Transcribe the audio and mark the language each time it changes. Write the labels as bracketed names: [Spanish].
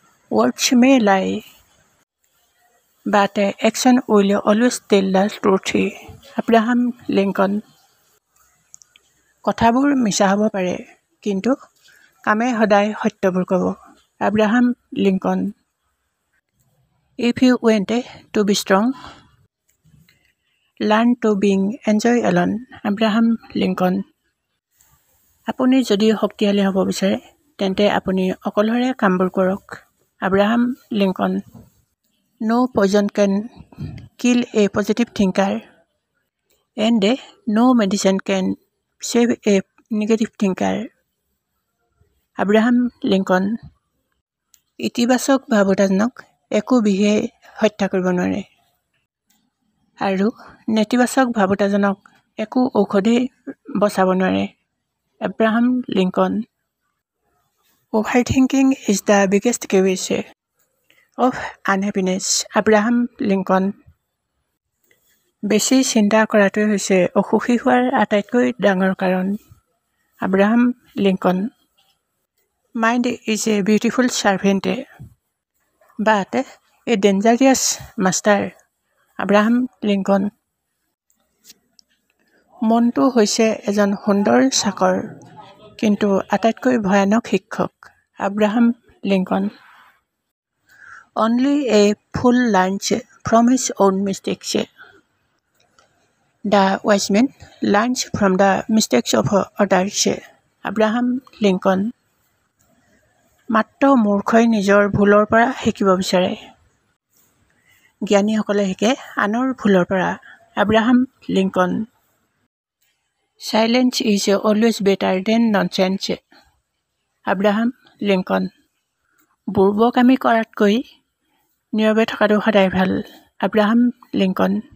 [English] Words may lie, but action will always tell the truth. Abraham Lincoln. [Assamese] কথাবোৰ মিছা হ'ব পাৰে, কিন্তু কামে সদায় সত্যবোৰ ক'ব। Abraham Lincoln. [English] If you want to be strong, learn to enjoy alone. Abraham Lincoln. [Assamese] আপুনি যদি শক্তিশালী হ'ব বিচাৰে, তেন্তে আপুনি অকলশৰে কামবোৰ কৰক। [English] Abraham Lincoln. No poison can kill a positive thinker, and no medicine can save a negative thinker. Abraham Lincoln. [Assamese] ইতিবাচক ভাৱনাজনক একো বিষয়ে হত্যা কৰিব নোৱাৰে, আৰু নেতিবাচক ভাৱনাজনক একো ঔষধেই বচাব নোৱাৰে। [English] Abraham Lincoln. Overthinking is the biggest cause of unhappiness. Abraham Lincoln. [Assamese] বেছি চিন্তা কৰাটোৱে হৈছে অসুখী হোৱাৰ আটাইতকৈ ডাঙৰ কাৰণ। [English] Abraham Lincoln. Mind is a beautiful servant, but a dangerous master. Abraham Lincoln. [Assamese] মনটো হৈছে এজন সুন্দৰ চাকৰ, কিন্তু আটাইতকৈ ভয়ানক শিক্ষক। [English] Abraham Lincoln. Only a fool learns from his own mistakes. The wise man learns from the mistakes of others. Abraham Lincoln. [Assamese] মাত্ৰ মূৰ্খই নিজৰ ভুলৰ পৰা শিকিব বিচাৰে, জ্ঞানীসকলে শিকে আনৰ ভুলৰ পৰা। [English] Abraham Lincoln. Silence is always better than nonsense. Abraham Lincoln. [Assamese] বুৰ্বকামী কৰাতকৈ নীৰৱে থকাটো সদায় ভাল। Abraham Lincoln.